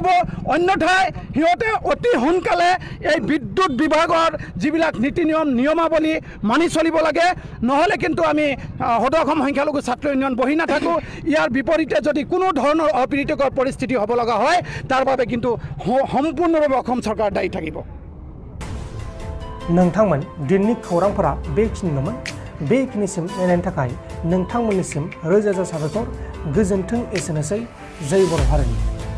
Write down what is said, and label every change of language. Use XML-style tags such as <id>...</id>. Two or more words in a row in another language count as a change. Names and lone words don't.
<as>অন্যথাই সিহঁতে অতি সোনকালে এই বিদ্যুৎ বিভাগৰ যিবিলাক নীতি নিয়মাৱলী মানি চলিব লাগে, নহ'লে কিন্তু আমি সদৌ অসম সংখ্যালঘু ছাত্ৰ ইউনিয়ন বহি নাথাকোঁ। ইয়াৰ বিপৰীতে যদি কোনো ধৰণৰ অপ্ৰীতিকৰ পৰিস্থিতি হ'ব লগা হয় তাৰ বাবে কিন্তু সম্পূৰ্ণভাৱে অসম চৰকাৰ দায়ী থাকিব।</as> <brx>नोंथांमोन दिननि खौरांफोरा बेखिनिल'मोन। बेखिनिसिम नायनायनि थाखाय नोंथांमोननिसिम रोजा रोजा साबायखर। गोजोन्थों। एसेनोसै। जय बर' हारिनि।</brx>